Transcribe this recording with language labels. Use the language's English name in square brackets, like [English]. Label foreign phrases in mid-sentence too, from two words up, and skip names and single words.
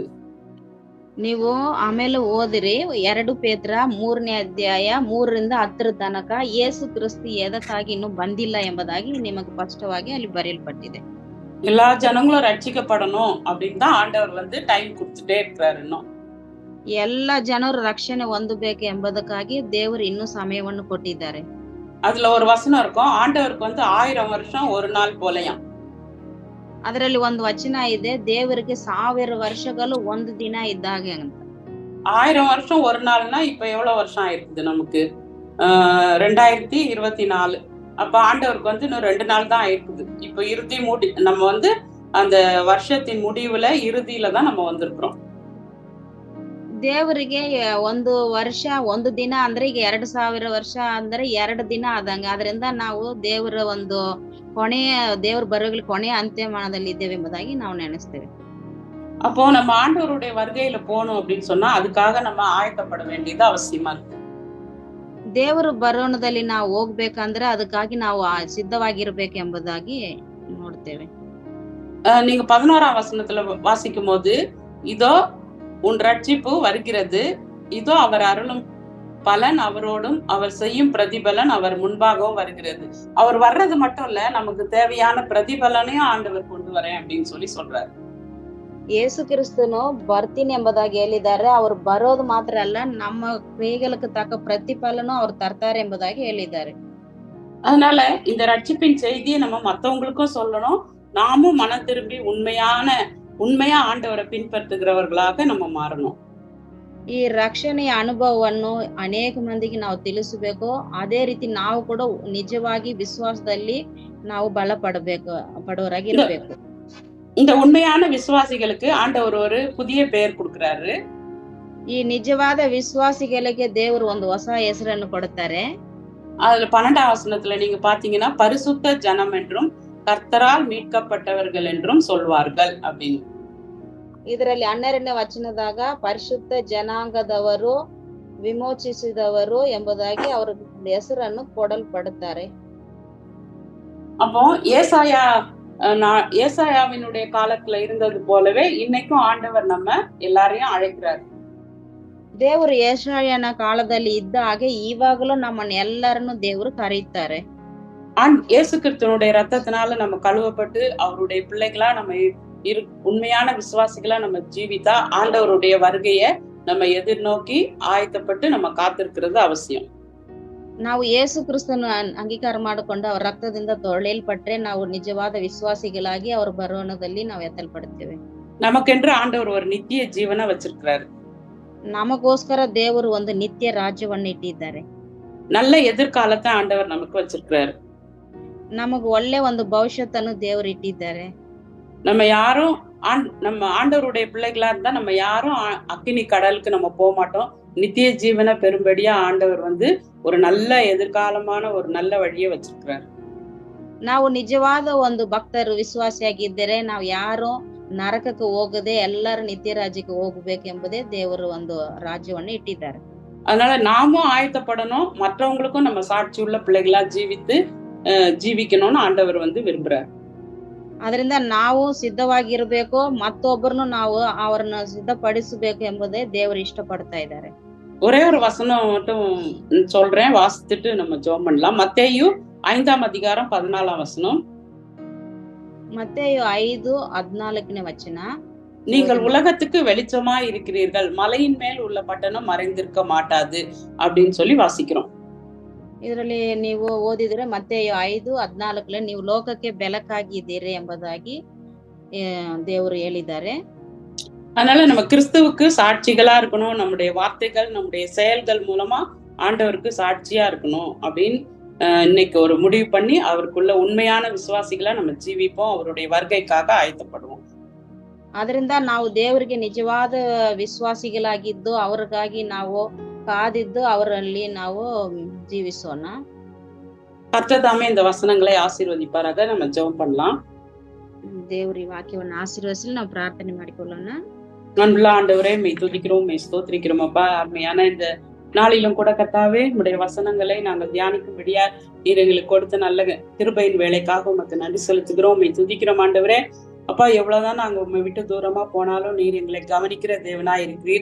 [Kannada] ನೀವು ಆಮೇಲೆ ಓದಿರಿ 2 ಪೇತ್ರ 3ನೇ ಅಧ್ಯಾಯ 3ರಿಂದ 10 ತನಕ ಯೇಸು ಕ್ರಿಸ್ತು ಎದಕ್ಕಾಗಿ ಇನ್ನೂ ಬಂದಿಲ್ಲ ಎಂಬುದಾಗಿ ನಿಮಗೆ ಸ್ಪಷ್ಟವಾಗಿ ಅಲ್ಲಿ ಬರೆಯಲ್ಪಟ್ಟಿದೆ. [Tamil] எல்லா ஜனங்களும் ரட்சிக்கப்படணும் அப்படின்னு தான் ஆண்டவர் டைம் கொடுத்துட்டே இருக்கிறாரு. இன்னும் [Kannada] ಎಲ್ಲ ಜನರು ರಕ್ಷಣೆ ಹೊಂದಬೇಕು ಎಂಬುದಕ್ಕಾಗಿ ದೇವರು ಇನ್ನೂ ಸಮಯವನ್ನು ಕೊಟ್ಟಿದ್ದಾರೆ. [Tamil] அதுல ஒரு வசனம் இருக்கும், ஆண்டவருக்கு 1000 வருஷம் ஒரு நாள் போலயாம். [Kannada] ಅದರಲ್ಲಿ ಒಂದು ವಚನ ಇದೆ, ದೇವರಿಗೆ 1000 ವರ್ಷಗಳು ಒಂದು ದಿನ ಇದ್ದಾಗೆ ಅಂತ. [Tamil] 1000 வருஷம் ஒரு நாள்னா இப்ப எவ்வளவு வருஷம் ஆயிருக்குது நமக்கு? 2024. அப்ப ஆண்டவருக்கு இன்னும் 2 நாள் தான் ஆயிருக்குது. இப்ப இறுதி நம்ம அந்த வருஷத்தின் முடிவுல இறுதியில தான் நம்ம வந்திருக்கிறோம். [Kannada] ದೇವರಿಗೆ ಒಂದು ವರ್ಷ ಒಂದು ದಿನ ಅಂದ್ರೆ ಈಗ 2000 ವರ್ಷ ಅಂದ್ರೆ 2 ದಿನ ಆದಂಗ. ಅದರಿಂದ ನಾವು ದೇವರ ಒಂದು ದೇವ್ರ ಬರುಗಳ ಕೊನೆಯ ಅಂತ್ಯಮಾನದಲ್ಲಿ ಇದ್ದೇವೆ ಎಂಬುದಾಗಿ ನಾವು ನೆನೆಸ್ತೇವೆ. [Tamil] அப்போ நம்ம ஆண்டவருடைய வருகையில போகணும் அப்படின்னு சொன்னா அதுக்காக நம்ம ஆயத்தப்பட வேண்டியது அவசியமா இருக்கு. [Kannada] ದೇವರು ಬರೋಣದಲ್ಲಿ ನಾವು ಹೋಗ್ಬೇಕಂದ್ರೆ ಅದಕ್ಕಾಗಿ ನಾವು ಸಿದ್ಧವಾಗಿರ್ಬೇಕು ಎಂಬುದಾಗಿ ನೋಡ್ತೇವೆ. [Tamil] நீங்க 11ஆம் வசனத்துல வாசிக்கும் போது, இதோ உன் ரட்சிப்பு வருகிறது, இதோ அவர் அருளும் பலன் அவரோடும் அவர் செய்யும் பிரதிபலன் அவர் முன்பாகவும் வருகிறது. அவர் வர்றது மட்டும் இல்ல, நமக்கு தேவையான பிரதிபலனையும் ஆண்டவர் கொண்டு வரேன் அப்படின்னு சொல்லி சொல்றாரு. [Kannada] ಯೇಸು ಕ್ರಿಸ್ತನು ಬರ್ತೀನಿ ಎಂಬುದಾಗಿ ಹೇಳಿದ್ದಾರೆ. ಅವರು ಬರೋದು ಮಾತ್ರ ಅಲ್ಲ, ನಮ್ಮ ಕ್ರಿಯೆಗಳಿಗೆ ತಕ್ಕ ಪ್ರತಿಫಲನೂ ಅವ್ರು ತರ್ತಾರೆ ಎಂಬುದಾಗಿ ಹೇಳಿದ್ದಾರೆ. [Tamil] அதனால இந்த ரட்சிப்பின் செய்தியை நம்ம மத்தவங்களுக்கும் சொல்லணும். நாமும் மனம் திரும்பி உண்மையா ஆண்டவரை பின்பற்றுகிறவர்களாக நம்ம ಮಾರணும். [Kannada] ಈ ರಕ್ಷಣೆಯ ಅನುಭವವನ್ನು ಅನೇಕ ಮಂದಿಗೆ ನಾವು ತಿಳಿಸಬೇಕು. ಅದೇ ರೀತಿ ನಾವು ಕೂಡ ನಿಜವಾಗಿ ವಿಶ್ವಾಸದಲ್ಲಿ ನಾವು ಬಲ ಪಡುವರಾಗಿರ್ಬೇಕು. [Tamil] இந்த உண்மையான விசுவாசிகளுக்கு ஆண்டவர் ஒரு புதிய பெயர் கொடுக்கிறாரு. [Kannada] ಈ ನಿಜವಾದ ವಿಶ್ವಾಸಿಗಳಿಗೆ ದೇವರು ಒಂದು ಹೊಸ ಹೆಸರನ್ನು ಕೊಡುತ್ತಾರೆ. [Tamil] அதுல 12ஆம் வசனத்துல நீங்க பாத்தீங்கன்னா, பரிசுத்த ஜனம் என்றும் கர்த்தரால் மீட்கப்பட்டவர்கள் என்றும் சொல்வார்கள் அப்படின்னு. [Kannada] ಇದರಲ್ಲಿ 12ನೇ ವಚನದಾಗ ಪರಿಶುದ್ಧ ಜನಾಂಗದವರು ವಿಮೋಚಿಸಿದವರು ಎಂಬುದಾಗಿ ಅವರ ಹೆಸರನ್ನು ಕೊಡಲ್ಪಡುತ್ತಾರೆ. [Tamil] அப்போ ஏசாயாவினுடைய காலத்துல இருந்தது போலவே இன்னைக்கும் ஆண்டவர் நம்ம எல்லாரையும் அழைக்கிறார். [Kannada] ದೇವರು ಯೆಶಾಯನ ಕಾಲದಲ್ಲಿ ಇದ್ದ ಹಾಗೆ ಇವಾಗಲೂ ನಮ್ಮನ್ನ ಎಲ್ಲರನ್ನು ದೇವರು ಕರೀತಾರೆ. [Tamil] இயேசு கிறிஸ்துவினுடைய ரத்தத்தினால நம்ம கழுவப்பட்டு அவருடைய பிள்ளைகளா நம்ம உண்மையான விசுவாசிகளா நம்ம ஜீவித்தா ஆண்டவருடைய வருகைய நம்ம எதிர்நோக்கி ஆயத்தப்பட்டு நம்ம காத்திருக்கிறது அவசியம். [Kannada] ನಾವು ಯೇಸು ಕ್ರಿಸ್ತನ ಅಂಗೀಕಾರ ಮಾಡಿಕೊಂಡು ಅವರ ರಕ್ತದಿಂದ ತೊಳೆಯಲ್ಪಟ್ರೆ ನಾವು ನಿಜವಾದ ವಿಶ್ವಾಸಿಗಳಾಗಿ ಅವರ ಬರೋಣದಲ್ಲಿ ನಾವು ಎತ್ತಲ್ಪಡ್ತೇವೆ. [Tamil] நமக்கென்று ஆண்டவர் ஒரு நித்திய ஜீவனை வச்சிருக்கிறாரு. [Kannada] ನಮಗೋಸ್ಕರ ದೇವರು ಒಂದು ನಿತ್ಯ ರಾಜ್ಯವನ್ನು ಇಟ್ಟಿದ್ದಾರೆ. [Tamil] நல்ல எதிர்காலத்தை ஆண்டவர் நமக்கு வச்சிருக்கிறாரு. [Kannada] ನಮಗ ಒಳ್ಳೆ ಒಂದು ಭವಿಷ್ಯತ್ತನ್ನು ದೇವರು ಇಟ್ಟಿದ್ದಾರೆ. [Tamil] நம்ம யாரும் நம்ம ஆண்டவருடைய பிள்ளைகளா இருந்தா நம்ம யாரும் அக்கினி கடலுக்கு நம்ம போக மாட்டோம். நித்திய ஜீவனை பெரும்படியா ஆண்டவர் ஒரு நல்ல எதிர்காலமான ஒரு நல்ல வழியை வச்சிருக்கிறார். [Kannada] ನಾವು ನಿಜವಾದ ಒಂದು ಭಕ್ತರು ವಿಶ್ವಾಸಿಯಾಗಿದ್ದರೆ ನಾವು ಯಾರು ನರಕಕ್ಕೆ ಹೋಗದೆ ಎಲ್ಲರೂ ನಿತ್ಯ ರಾಜ್ಯಕ್ಕೆ ಹೋಗಬೇಕೆಂಬುದೇ ದೇವರು ಒಂದು ರಾಜ್ಯವನ್ನು ಇಟ್ಟಿದ್ದಾರೆ. [Tamil] அதனால நாமும் ஆயத்தப்படணும், மற்றவங்களுக்கும் நம்ம சாட்சி உள்ள பிள்ளைகளா ஜீவிக்கணும்னு ஆண்டவர் விரும்புறார். [Kannada] ಅದರಿಂದ ನಾವು ಸಿದ್ಧವಾಗಿರ್ಬೇಕು, ಮತ್ತೊಬ್ಬರನ್ನು ನಾವು ಅವರನ್ನ ಸಿದ್ಧಪಡಿಸಬೇಕು ಎಂಬುದೇ ದೇವರು ಇಷ್ಟಪಡ್ತಾ ಇದ್ದಾರೆ. [Tamil] ஒரே ஒரு வசனம் மட்டும் சொல்றேன், வாசித்துட்டு நம்ம ஜெபம் பண்ணலாம். மத்தேயு 5ஆம் அதிகாரம் 14ஆம் வசனம். [Kannada] மத்தேயு 5:14ನೇ ವಚನ. [Tamil] நீங்கள் உலகத்துக்கு வெளிச்சமா இருக்கிறீர்கள், மலையின் மேல் உள்ள பட்டணம் மறைந்திருக்க மாட்டாது அப்படின்னு சொல்லி வாசிக்கிறோம். [Kannada] ಇದರಲ್ಲಿ ನೀವು ಓದಿದ್ರೆ ಮತ್ತೇಯು 5:14 ನೀವು ಲೋಕಕ್ಕೆ ಬೆಳಕಾಗಿದ್ದೀರಿ ಎಂಬುದಾಗಿ ದೇವರು ಹೇಳಿದ್ದಾರೆ. [Tamil] அதனால நம்ம கிறிஸ்துவுக்கு சாட்சிகளா இருக்கணும். நம்முடைய வார்த்தைகள், நம்முடைய செயல்கள் மூலமா ஆண்டவருக்கு சாட்சியா இருக்கணும் அப்படின்னு இன்னைக்கு ஒரு முடிவு பண்ணி அவருக்குள்ள உண்மையான விசுவாசிகளா நம்ம ஜீவிப்போம். அவருடைய வருகைக்காக ಆಯ್ತப்படுவோம். [Kannada] ಅದರಿಂದ ನಾವು ದೇವರಿಗೆ ನಿಜವಾದ ವಿಶ್ವಾಸಿಗಳಾಗಿದ್ದು ಅವರಿಗಾಗಿ ನಾವು ಕಾದಿದ್ದು ಅವರಲ್ಲಿ ನಾವು ಜೀವಿಸೋಣ. [Tamil] கர்த்தர் தாமே இந்த வசனங்களை ஆசீர்வதிப்பாராக. நம்ம ஜெபம் பண்ணலாம். [Kannada] ದೇವ್ರ ಈ ವಾಕ್ಯವನ್ನು ಆಶೀರ್ವದಿಸಲಿ ನಾವು ಪ್ರಾರ್ಥನೆ ಮಾಡಿಕೊಳ್ಳೋಣ. [Tamil] அன்புள்ள ஆண்டவரே, மெய் துதிக்கிறோம், மெய் ஸ்தோத்திரிக்கிறோம் அப்பா. அருமையான இந்த நாளிலும் கூட கர்த்தாவே, உம்முடைய வசனங்களை நாங்கள் தியானிக்கும்படியா நீர் எங்களுக்கு கொடுத்த நல்ல கிருபையின் வேலைக்காக உமக்கு நன்றி செலுத்துகிறோம், மெய் துதிக்கிறோம் ஆண்டவரே. அப்பா, எவ்வளவுதான் நாங்க உண்மை விட்டு தூரமா போனாலும் நீர் எங்களை கவனிக்கிற தேவனாய் இருக்கிறீர்.